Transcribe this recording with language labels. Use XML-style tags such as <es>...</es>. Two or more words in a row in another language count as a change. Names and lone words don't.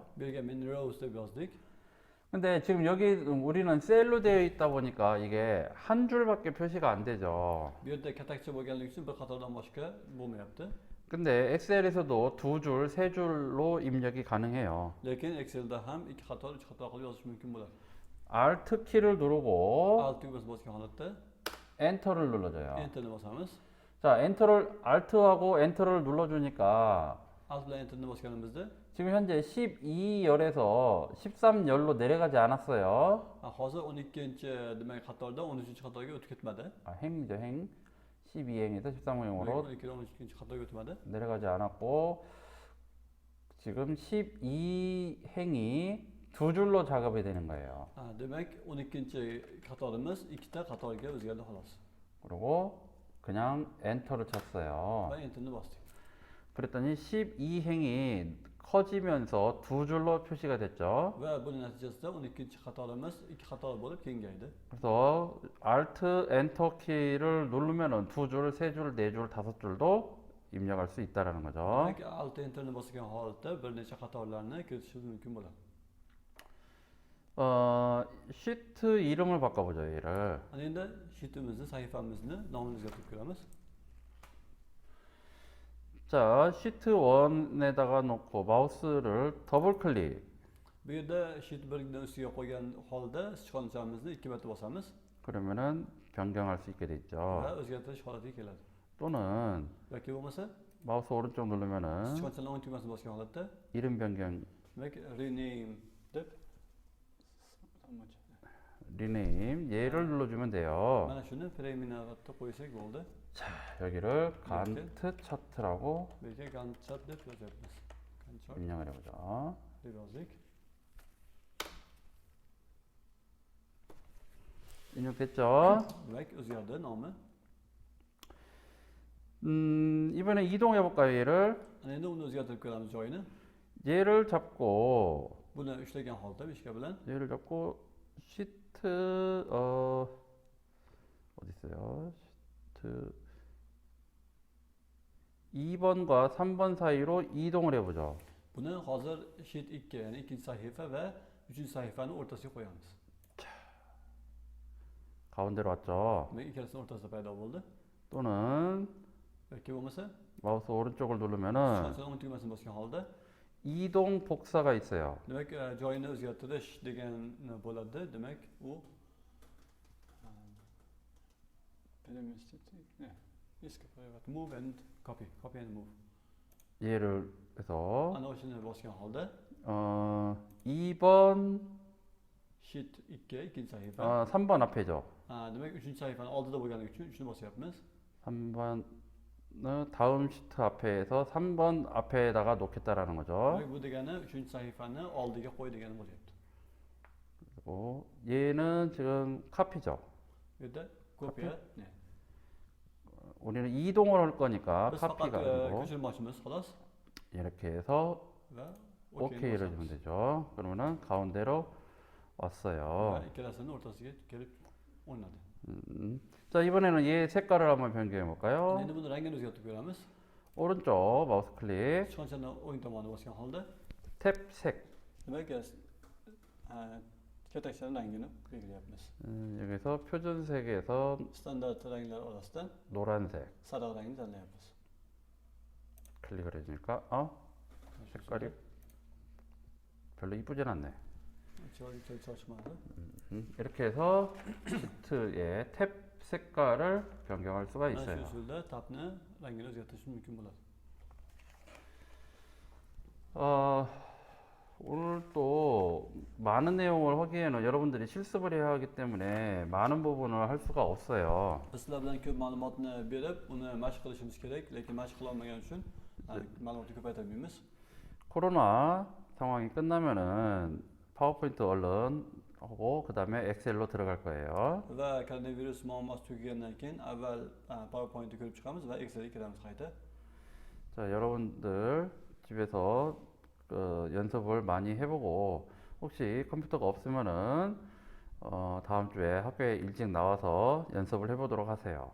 <uz>Bu yerga</uz> <en>many rows</en> <uz>deb yozdik.</uz> <ko>근데 지금 여기 우리는 셀로 되어 있다 보니까 이게 한 줄밖에 표시가 안 되죠.</ko> <uz>Bu yerda katakcha bo'lganligi uchun bir qatordan boshqa bo'lmayapti.</uz> <ko>근데 엑셀에서도 두 줄, 세 줄로 입력이 가능해요.</ko> <uz>Lekin Excelda ham ikki qator, uch qator qilib yozish mumkin bo'ladi.</uz> <ko>Alt 키를 누르고</ko> <uz>Alt tugmasi bosgan holatda</uz> <ko>엔터를 눌러줘요.</ko> <uz>Enterni bosamiz.</uz> <ko>자, Alt하고 엔터를 눌러주니까</ko> <uz>Alt bilan Enterni bosganimizda</uz> <ko>지금 현재 12열에서 13열로 내려가지 않았어요.</ko> <uz>hozir 12-chi demak qatordan 13-qatorga o'tib ketmadi.</uz> <ko>아, 행이죠, 행. 12행에서 13행으로</ko> <uz>12dan 13-chi qatorga o'tmadi.</uz> <ko>내려가지 않았고 지금 12행이 두 줄로 작업이 되는 거예요.</ko> <uz>Demak 12-chi qatorimiz ikkita qatorga o'zgardi xolos.</uz> <ko>그리고 그냥 엔터를 쳤어요.</ko> <uz>Va Enterni bosdik.</uz> <ko>그랬더니 12행이 커지면서 두 줄로 표시가 됐죠.</ko> <uz>Va buning natijasida 12-chi qatorimiz ikki qator bo'lib kengaydi.</uz> <ko>그래서 Alt, Enter 키를 누르면은 두 줄, 세 줄, 네 줄, 다섯 줄도 입력할 수 있다라는 거죠.</ko> <uz>Demak Alt Enterni bosgan holatda bir necha qatorlarni kiritishingiz mumkin bo'ladi.</uz> <ko>시트 이름을 바꿔보죠, 얘를.</ko> <uz>Ana endi sheetimizni, sahifamizni nomini o'zgartirib ko'ramiz.</uz> <ko>자, 시트 1에다가 놓고 마우스를 더블 클릭.</ko> <uz>Bu yerda sheet 1ning ustiga qo'ygan holda sichqonchamizni 2 marta bosamiz</uz> <ko>그러면은 변경할 수 있게 돼</ko> <uz>va</uz> <ko>있죠.</ko> <uz>o'zgartirish holatiga keladi.</uz> <ko>또는</ko> <uz>Yoki bo'lmasa</uz> <ko>마우스 오른쪽 누르면은</ko> <uz>sichqonchaning o'ng tugmasini bosgan holatda</uz> <ko>이름 변경,</ko> <uz>demak rename deb</uz> <ko>리네임 얘를 눌러주면 돼요.</ko> <uz>mana shuni preminatda qo'ysak bo'ldi.</uz> <ko>여기를 간트 차트라고</ko> <uz>Bu yerga Gantt chart deb yozyapmiz. Gantt chart</uz> <ko>입력을 해보죠.</ko> <uz>deb yozdik.</uz> <ko>입력됐죠?</ko> <uz>Demak o'zgardi nomi.</uz> <ko>이번에 이동해 볼까요, 얘를?</ko> <uz>Ana endi uni o'zgartirib ko'ramiz joyini.</uz> <ko>얘를 잡고</ko> <uz>Buni ushlagan holda mishka bilan</uz> <ko>얘를 잡고 시트 어디 있어요? 시트 2번과 3번 사이로 이동을 해보죠.</ko> <uz>Buni hozir sheet 2, ya'ni ikkinchi sahifa va uchinchi sahifani o'rtasiga qo'yamiz.</uz> <ko>가운데로 왔죠.</ko> <uz>Demak, ikkalasini o'rtasida paydo bo'ldi.</uz> <ko>또는</ko> <uz>Yoki bo'lmasa,</uz> <ko>마우스 오른쪽을 누르면은</ko> <uz>shuncha o'ng tugmasini bosgan holda,</uz> <ko>이동 복사가 있어요.</ko> <uz>demak, joyini o'zgartirish degani bo'ladi. Demak, u</uz> <en>move and copy and move.</en> <ko>얘를 해서</ko> <uz>Ana o'shani bosgan holda</uz> <ko>2번,</ko> <uz>sheet 2 ikkinchi sahifa.</uz> <ko>3번 앞에죠.</ko> <uz>Demak, uchinchi sahifani oldida bo'lganligi uchun shuni bosyapmiz.</uz> <ko>3번 다음 시트 앞에서 3번 앞에다가 놓겠다라는 거죠.</ko> <uz>Demak, bu degani uchinchi sahifani oldiga qo'y degani bo'lyapti.</uz> <ko>그리고 얘는 지금 카피죠.</ko> <uz>Bu yerda kopiya. Ne?</uz> <ko>우리는 이동을 할 거니까</ko> <uz>Biz faqat</uz> <ko>카피가 아니고</ko> <uz>ko'chirmoqchimiz, xolos.</uz> <ko>이렇게 해서</ko> <uz>Va</uz> <ko>OK를 주면 되죠. 그러면은 가운데로 왔어요.</ko> <uz>va ikkalasini o'rtasiga kelib o'rnadi.</uz> <ko>자, 이번에는 얘 색깔을 한번 변경해 볼까요?</ko> <uz>Endi buni rangini o'zgartirib ko'ramiz.</uz> <ko>오른쪽 마우스 클릭,</ko> <uz>Sichqonchani o'ng tomoniga bosgan holda,</uz> <ko>탭 색.</ko> <uz>demak, katakchani rangini belgilayapmiz.</uz> <ko>여기서 표준색에서</ko> <uz>Standart ranglar orasidan</uz> <ko>노란색</ko> <uz>sariq rangni tanlayapmiz.</uz> <ko>클릭을 해주니까 색깔이 별로 이쁘진 않네.</ko> <uz>chiroyli chiqmadi.</uz> <ko>이렇게 해서 시트의 탭 색깔을 변경할 수가</ko> <uz>Mana shu</uz> <ko>있어요.</ko> <uz>usulda tabni rangini o'zgartirish mumkin bo'ladi.</uz> <ko>오늘 또 많은 내용을 하기에는 여러분들이 실습을 해야 하기 때문에 많은 부분을 할 수가 없어요.</ko> <uz>Biz sizlar bilan ko'p ma'lumotni berib, uni mashq qilishimiz kerak, lekin mashq qila olmagan uchun ma'lumotni ko'paytirmaymiz.</uz> <ko>코로나 상황이 끝나면은 파워포인트 얼른 하고 그 다음에 엑셀로 들어갈 거예요.</ko> <uz>Va koronavirus muammosi tugagandan keyin avval PowerPointni ko'rib chiqamiz va Excelga kiramiz qayta.</uz> <ko>자, 여러분들 집에서 연습을 많이 해보고 혹시 컴퓨터가 없으면은 다음 주에 학교에 일찍 나와서 연습을 해보도록 하세요.</ko>